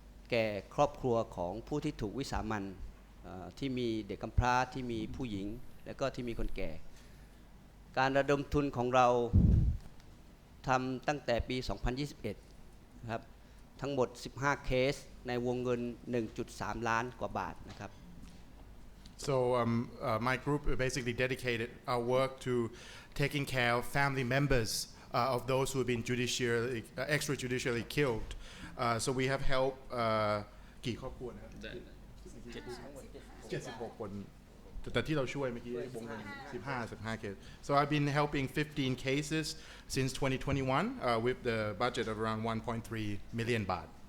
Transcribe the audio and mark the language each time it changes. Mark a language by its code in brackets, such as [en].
[th] แก่ครอบครัวของผู้ที่ถูกวิสามัญที่มีเด็กกำพร้าที่มีผู้หญิงและก็ที่มีคนแก่การระดมทุนของเราทำตั้งแต่ปี 2021 นะครับทั้งหมด 15 เคสในวงเงิน 1.3 ล้านกว่าบาทนะครับ [en] So my group basically dedicated our work to taking care of family members of those who have been extrajudicially killed. So we have helped [th] กี่ครอบครัวนะครับ76 คนแต่ที่เราช่วยเมื่อกี้วงเงิน15 cases. [en] So I've been helping 15 cases since 2021 with the budget of around 1.3 million baht.